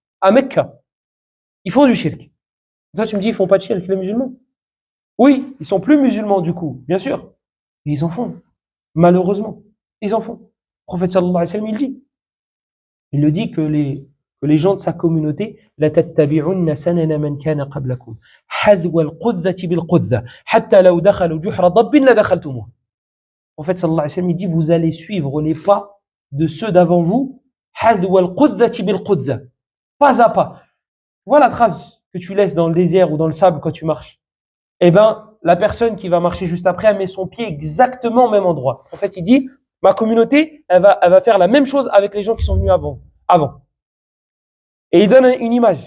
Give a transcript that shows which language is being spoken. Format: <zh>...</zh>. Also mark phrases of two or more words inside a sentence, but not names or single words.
<fr>À Mecca, ils font du shirk. Ça, tu me dis, ils font pas de shirk, les musulmans? Oui, ils sont plus musulmans, du coup, bien sûr. Mais ils en font. Malheureusement, ils en font. Le prophète</fr> <ar>صلى الله عليه وسلم,</ar> <fr>il le dit que les gens de sa communauté,</fr> <ar>لتتبعن سنن من كان قبلكم حذو القذة بالقذة حتى لو دخلوا جحر ضب لدخلتموه.</ar> <fr>Le prophète</fr> <ar>صلى الله عليه وسلم,</ar> <fr>il dit, vous allez suivre les pas de ceux d'avant vous,</fr> <ar>حذو القذة بالقذة,</ar> <fr>pas à pas. Voilà la trace que tu laisses dans le désert ou dans le sable quand tu marches. Eh ben, la personne qui va marcher juste après, elle met son pied exactement au même endroit. En fait, il dit, ma communauté, elle va faire la même chose avec les gens qui sont venus avant. Et il donne une image.</fr>